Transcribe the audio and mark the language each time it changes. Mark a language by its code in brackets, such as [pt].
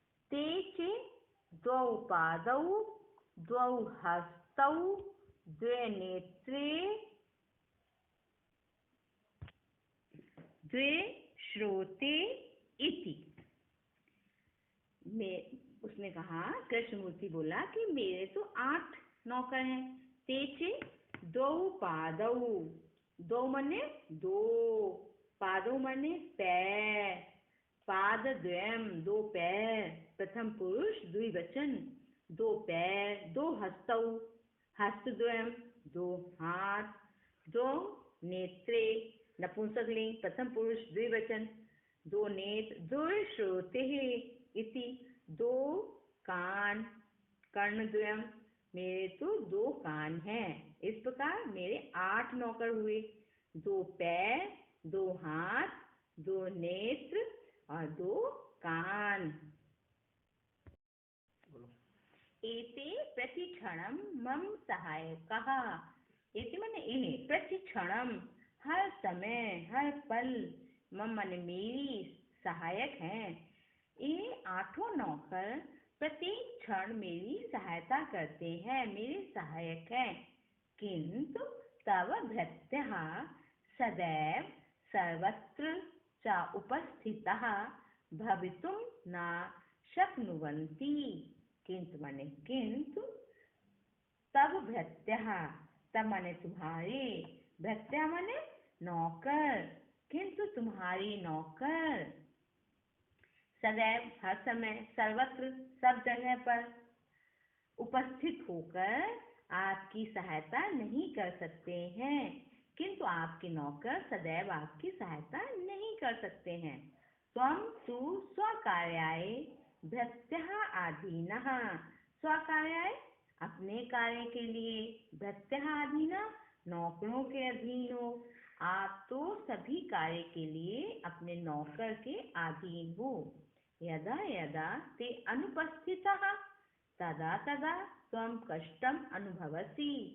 [sa] ते चे द्वौ पादौ द्वौ हस्तौ द्वे नेत्रे द्वे श्रोते इति। [hi] उसने कहा, कृष्णमूर्ति बोला कि मेरे तो 8 नौकर हैं। तेचे दो पादौ, दो मने 2, पादौ मने पैर, पाद पादद्वयम्, दो पैर, प्रथम पुरुष द्विवचन, दो पैर, दो हस्तौ, हस्तद्वयम्, दो हाथ, दो नेत्रे, नपुंसकलिंग, प्रथम पुरुष द्विवचन, दो नेत्र, दो श्रोतेः इति, दो कान, कर्णद्वयम्, मेरे तो दो कान हैं। इस प्रकार मेरे 8 नौकर हुए, दो पैर, दो हाथ, दो नेत्र और दो कान। [sa] एते प्रतिक्षणं मम सहायकः। [hi] एते माने इन्हें, प्रतिक्षणम हर समय हर पल, मम माने मेरी, सहायक हैं। ये 8 नौकर प्रत्येक क्षण मेरी सहायता करते हैं, मेरे सहायक हैं। [sa] किंतु तव भृत्यः सदैव सर्वत्र च उपस्थितः भवितुं न शक्नुवन्ति। [hi] किंतु माने किंतु, [sa] तब भृत्यः, [hi] तब माने तुम्हारे, भृत्या माने नौकर, किंतु तुम्हारे नौकर, सदैव हर समय, सर्वत्र सब जगह पर, उपस्थित होकर आपकी सहायता नहीं कर सकते हैं। किंतु आपके नौकर सदैव आपकी सहायता नहीं कर सकते हैं। [sa] त्वं तु स्वकार्याय भृत्यः अधीनः। [hi] स्वकार्याय अपने कार्य के लिए, [sa] भृत्यः अधीनः [hi] नौकरों के अधीन हो। आप तो सभी कार्य के लिए अपने नौकर के अधीन हो। [sa] यदा यदा ते अनुपस्थितः तदा तदा त्वं कष्टम अनुभवसि।